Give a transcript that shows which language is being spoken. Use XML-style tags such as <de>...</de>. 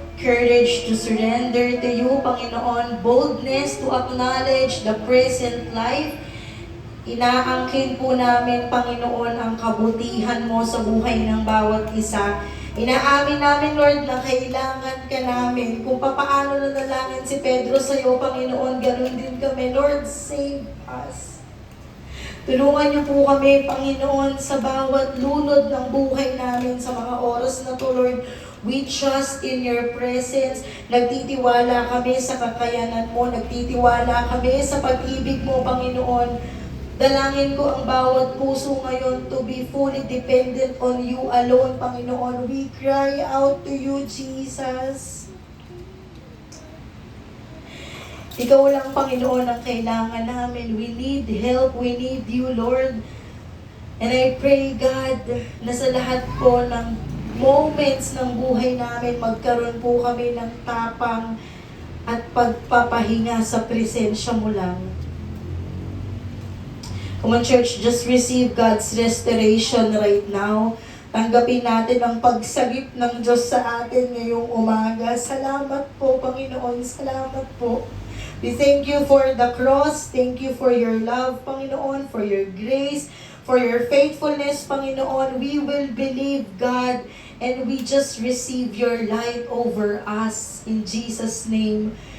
<en>courage to surrender to you, Panginoon, boldness to acknowledge the present life.</en> <tl>Inaangkin po namin, Panginoon, ang kabutihan mo sa buhay ng bawat isa. Inaamin namin, Lord, na kailangan ka namin. Kung papaano nanalangin si Pedro sa iyo, Panginoon, ganun din kami.</tl> <en>Lord, save us.</en> <tl>Tulungan niyo po kami, Panginoon, sa bawat lunod ng buhay namin sa mga oras na to, Lord.</tl> <en>We trust in your presence.</en> <tl>Nagtitiwala kami sa kakayanan mo. Nagtitiwala kami sa pag-ibig mo, Panginoon. Dalangin ko ang bawat puso ngayon</tl> <en>to be fully dependent on you alone,</en> <tl>Panginoon.</tl> <en>We cry out to you, Jesus.</en> <tl>Ikaw lang, Panginoon, ang kailangan namin.</tl> <en>We need help. We need you, Lord. And I pray, God,</en> <tl>na sa lahat po ng moments ng buhay namin, magkaroon po kami ng tapang at pagpapahinga sa presensya mo lang.</tl> <en>Come on, church, just receive God's restoration right now.</en> <tl>Tanggapin natin ang pagsagip ng Diyos sa atin ngayong umaga. Salamat po, Panginoon. Salamat po.</tl> <en>We thank you for the cross. Thank you for your love, Panginoon, for your grace, for your faithfulness, Panginoon. We will believe, God, and we just receive your light over us in Jesus' name.</en>